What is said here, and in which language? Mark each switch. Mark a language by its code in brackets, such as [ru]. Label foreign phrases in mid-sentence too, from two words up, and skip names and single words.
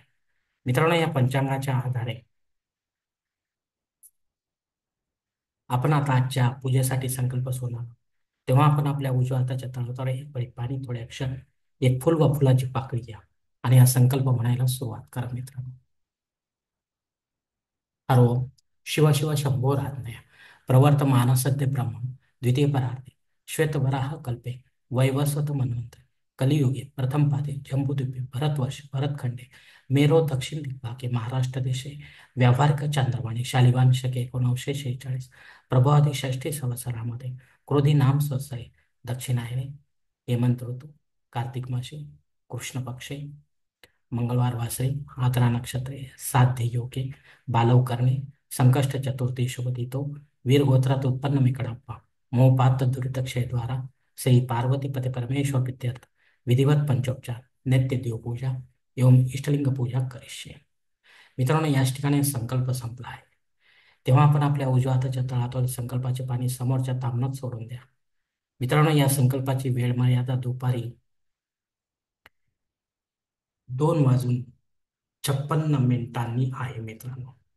[mr] मित्रांनो, या पंचांगाच्या आधारे आपण आता आजच्या पूजेसाठी संकल्प सोडणार आहोत. तेव्हा आपण आपल्या उजव्या हाताच्या तळहातावर एक पळी पाणी, थोडे अक्षर, एक फुल व फुलाची पाकळी घ्या आणि हा संकल्प म्हणायला सुरुवात करा मित्रांनो. [sa] हरो शिव शिव शंभो रात्मय प्रवर्तमान सद्य ब्रह्म द्वितीय परार्थे श्वेतवराह कल्पे वैवस्वत मन्वंतरे कलियुगे प्रथम पादे जम्बूद्वीपे भरतवर्ष भरतखंडे मेरो दक्षिण दिग्भागे महाराष्ट्र देशे व्यावहारिक चांद्रमाने शालिवान शके 1946 प्रभावादी षष्ठी संवत्सरामध्ये क्रोधी नाम संवत्सरे दक्षिणायने हेमंत ऋतू कार्तिक मासे कृष्ण पक्षे मंगळवार वासरे आद्रा नक्षत्रे साध्य योगे बालव करणे संकष्ट चतुर्थी शुभ दितो वीर गोत्रात उत्पन्न मी कडाप्पा मोपात दुरितक्षय द्वारा श्री पार्वती पते परमेश्वर प्रीत्यर्थ विधिवत पंचोपचार नित्य देवपूजा एवं इष्टलिंग पूजा करिष्ये. [mr] मित्रांनो, याच ठिकाणी संकल्प संपला आहे. तेव्हा आपण आपल्या उजव्या हाताच्या तळहातावर संकल्पाचे पाणी समोरच्या तामणात सोडून द्या. मित्रांनो, या संकल्पाची वेळ मर्यादा दुपारी 2:56 आहे मित्रांनो.